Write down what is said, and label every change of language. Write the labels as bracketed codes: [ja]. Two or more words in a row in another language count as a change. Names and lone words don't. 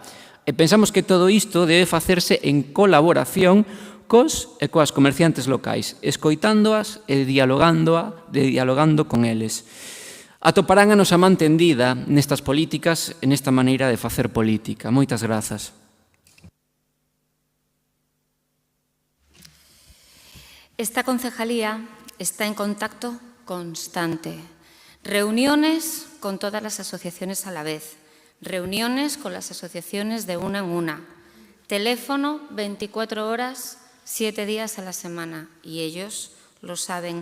[gl] E pensamos que todo isto debe facerse en colaboración cos e coas comerciantes locais, escoitándoas e dialogando con eles. Atoparán a nosa man tendida nestas políticas e nesta maneira de facer política. Moitas grazas. [es] Esta concejalía está en contacto constante. Reuniones con todas las asociaciones a la vez. Reuniones con las asociaciones de una en una, teléfono 24 horas, 7 días a la semana. Y ellos lo saben.